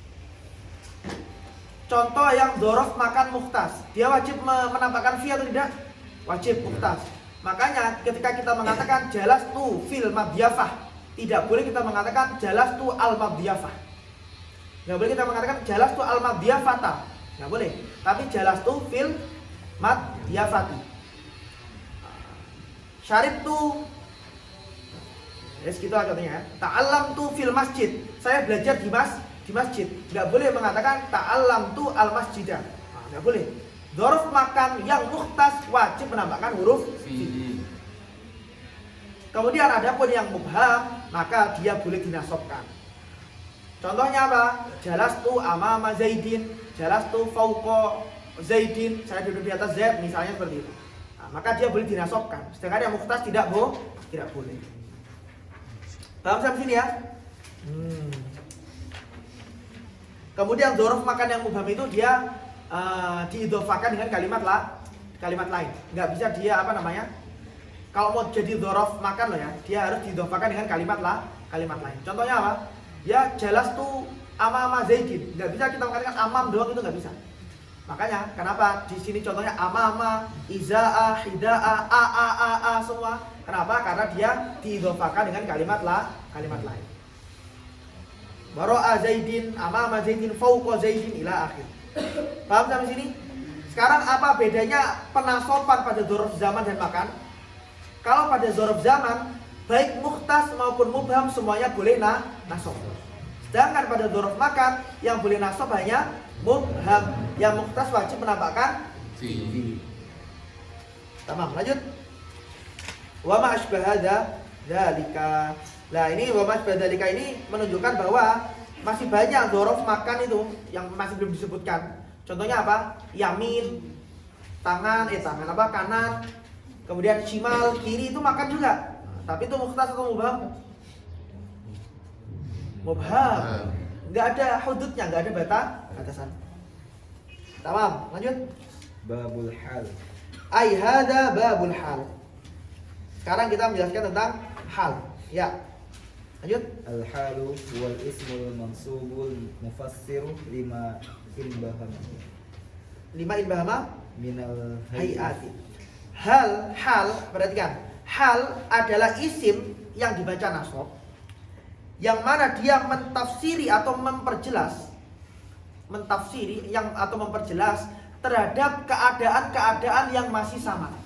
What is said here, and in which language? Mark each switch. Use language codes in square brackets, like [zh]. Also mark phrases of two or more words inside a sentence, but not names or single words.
[id] Contoh yang [ar] ظرف مكان [id] mukhtas, dia wajib menampakkan fi atau tidak? Wajib mukhtas. Makanya ketika kita mengatakan [ar] جلست في المضيفة, [id] tidak boleh kita mengatakan [ar] جلست المضيفة. [id] Enggak boleh kita mengatakan [ar] جلست المضيفةَ. [id] Enggak boleh. Tapi [ar] جلست في المضيفةِ. [id] Syarib tu segitu lah contohnya ya. [ar] تعلمت في المسجد. [id] Saya belajar di masjid. Enggak boleh mengatakan [ar] تعلمت المسجدَ. [id] Enggak boleh. [ar] ظرف مكان [id] yang mukhtas wajib menambahkan huruf fi. Kemudian ada pun yang mubham, maka dia boleh dinasobkan. Contohnya apa? [ar] جلست أمام زيدٍ، جلست فوق زيدٍ. [id] Saya duduk di atas Zaid, misalnya seperti itu. Maka dia boleh dinasobkan. Sedangkan yang mukhtas tidak boleh. Paham sampai sini ya? Kemudian [ar] ظرف مكان [id] yang mubham itu dia diidhofakan dengan kalimat lain. Nggak bisa dia kalau mau jadi [ar] ظرف مكان [id] loh ya, dia harus diidhofakan dengan kalimat lain. Contohnya apa? Ya [ar] جلست أمام زيدٍ. [id] Nggak bisa kita mengatakan amam doang, itu nggak bisa. Makanya kenapa di sini contohnya amama, izaa, hidaa, a semua. Kenapa? Karena dia diidhofakan dengan kalimat lain. [ar] وراء زيدٍ، أمام زيدٍ، فوق زيدٍ إلى آخر. [id] Paham sampai sini? Sekarang apa bedanya penasoban pada [ar] ظرف زمان [id] dan makan? Kalau pada [ar] ظرف زمان, [id] baik mukhtas maupun mubham semuanya boleh nasob. Sedangkan pada [ar] ظرف مكان [id] yang boleh nasob hanya mubham, yang mukhtas wajib menampakkan fi. Tamam, lanjut. [ar] وما أشبه ذلك. [id] Nah, ini [ar] وما أشبه ذلك [id] ini menunjukkan bahwa masih banyak [ar] ظرف مكان [id] itu yang masih belum disebutkan. Contohnya apa? Yamin, kanan. Kemudian shimal, kiri itu makan juga. Tapi itu mukhtas atau mubham? Mubham. Enggak ada hududnya, enggak ada batasan. Tamam, lanjut. [ar] باب الحال. أي هذا باب الحال. [id] Sekarang kita menjelaskan tentang hal. Ya. Lanjut. [ar] الحال والاسم المنصوب المفسر لما انبهم من [id] hayati. Hal, perhatikan. Hal adalah isim yang dibaca nasab, yang mana dia mentafsiri atau memperjelas terhadap keadaan-keadaan yang masih sama.